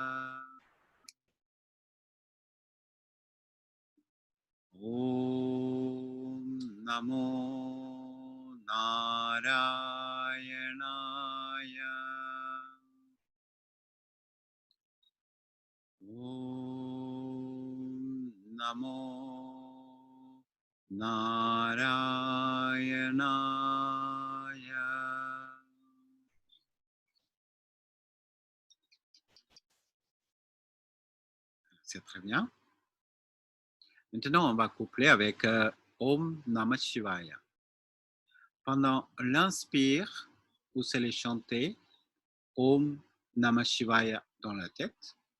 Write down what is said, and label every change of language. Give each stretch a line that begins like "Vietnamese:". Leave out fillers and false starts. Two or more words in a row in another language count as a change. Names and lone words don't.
Sanskrit: ॐ नमो नारायणाय. ॐ नमो नारायणाय.
French: C'est très bien. Maintenant, on va coupler avec
Sanskrit: ॐ नमः शिवाय.
French: Pendant l'inspire, vous allez chanter
Sanskrit: ॐ नमः शिवाय
French: dans la tête.